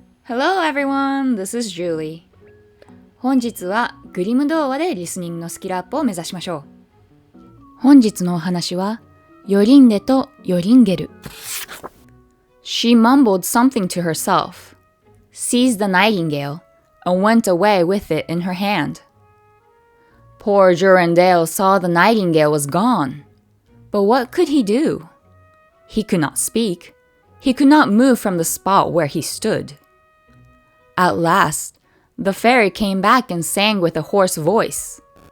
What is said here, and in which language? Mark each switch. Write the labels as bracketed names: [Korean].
[English] Hello everyone, this is Julie. [Japanese] 本日はグリム童話でリスニングのスキルアップを目指しましょう。本日のお話は、ヨリンデとヨリンゲル。 [English] She mumbled something to herself, seized the nightingale, and went away with it in her hand. Poor Jorinda saw the nightingale was gone, but what could he do? He could not speak. He could not move from the spot where he stood.At last, the fairy came back and sang with a hoarse voice.